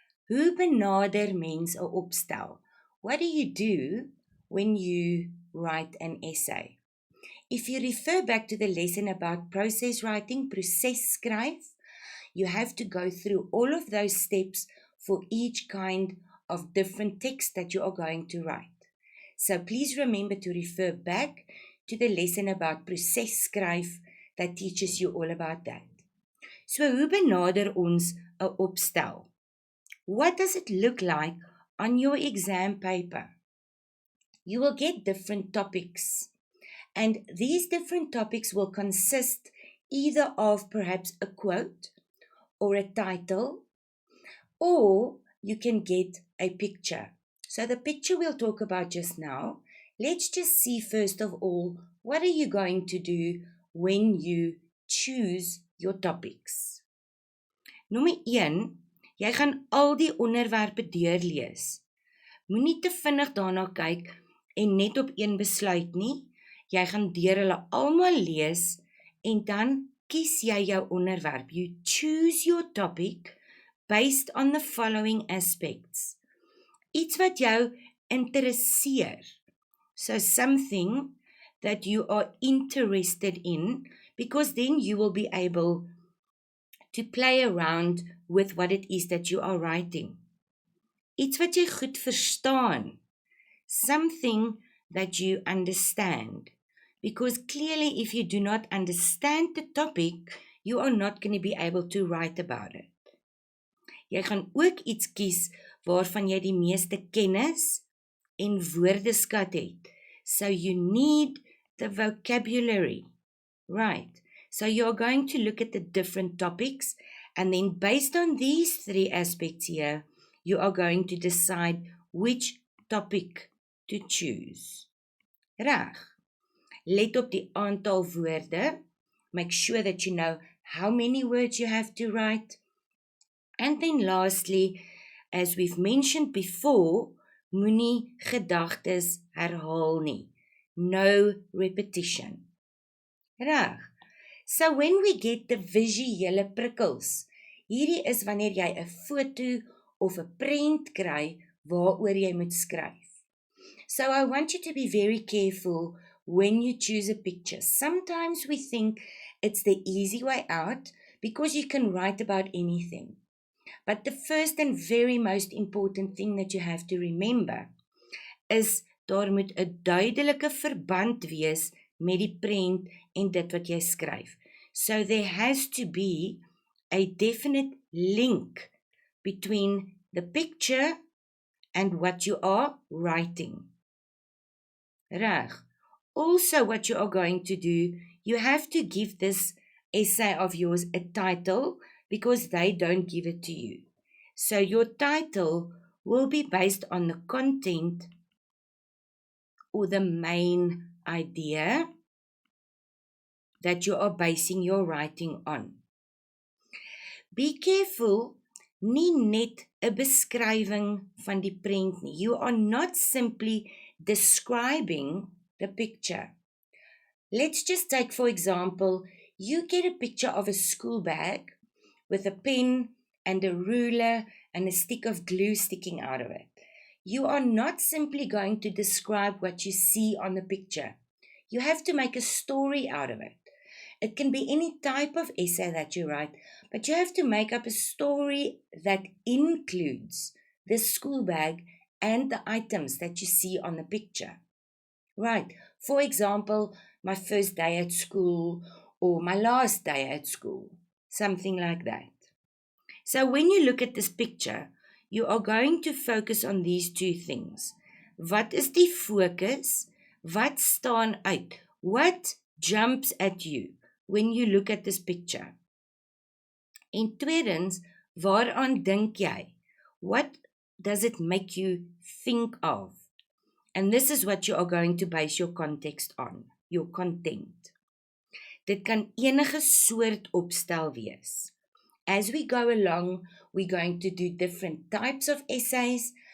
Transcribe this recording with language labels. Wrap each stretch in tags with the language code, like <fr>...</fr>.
<af>Hoe benader mens 'n opstel?</af> <en>What do you do when you write an essay? If you refer back to the lesson about process writing,</en> <af>proses skryf,</af> <en>you have to go through all of those steps for each kind of different text that you are going to write. So please remember to refer back to the lesson about</en> <af>proses skryf</af> <en>that teaches you all about that.</en> <af>So hoe benader ons 'n opstel?</af> <en>What does it look like on your exam paper? You will get different topics, and these different topics will consist either of perhaps a quote or a title, or you can get a picture. So the picture we'll talk about just now. Let's just see first of all, what are you going to do when you choose your topics?</en> <af>Nommer 1, jy gaan al die onderwerpe deurlees. Moenie te vinnig daarna kyk en net op een besluit nie. Jy gaan deur hulle almal lees en dan kies jy jou onderwerp.</af> <en>You choose your topic based on the following aspects.</en> <af>Iets wat jou interesseer.</af> <en>So something that you are interested in, because then you will be able to play around with what it is that you are writing.</en> <af>Iets wat jy goed verstaan.</af> <en>Something that you understand. Because clearly if you do not understand the topic, you are not going to be able to write about it.</en> <af>Jy gaan ook iets kies waarvan jy die meeste kennis en woordeskat het.</af> <en>So you need the vocabulary, right? So you're going to look at the different topics, and then based on these 3 aspects here, you are going to decide which topic to choose. Reg.</en> <af>Let op die aantal woorde.</af> <en>Make sure that you know how many words you have to write. And then lastly, as we've mentioned before,</en> <af>moenie gedagtes herhaal nie.</af> <en>No repetition. Reg. So when we get the</en> <af>visuele prikkels, hierdie is wanneer jy 'n foto of 'n prent kry waaroor jy moet skryf.</af> <en>So I want you to be very careful when you choose a picture. Sometimes we think it's the easy way out because you can write about anything. But the first and very most important thing that you have to remember is</en> <af>daar moet 'n duidelike verband wees met die prent en dit wat jy skryf.</af> <en>So there has to be a definite link between the picture and what you are writing. Reg. Also, what you are going to do, you have to give this essay of yours a title because they don't give it to you. So your title will be based on the content or the main idea that you are basing your writing on. Be careful,</en> <af>nie net 'n beskrywing van die prent nie.</af> <en>You are not simply describing the picture. Let's just take, for example, you get a picture of a school bag with a pen and a ruler and a stick of glue sticking out of it. You are not simply going to describe what you see on the picture. You have to make a story out of it. It can be any type of essay that you write, but you have to make up a story that includes the school bag and the items that you see on the picture. Right. For example, my first day at school or my last day at school. Something like that. So when you look at this picture, you are going to focus on these 2 things.</en> <af>Wat is die fokus? Wat staan uit?</af> <en>What jumps at you when you look at this picture?</en> <af>En tweedens, waaraan dink jy?</af> <en>What does it make you think of? And this is what you are going to base your context on, your content.</en> <af>Dit kan enige soort opstel wees.</af> <en>As we go along, we're going to do different types of essays,</en>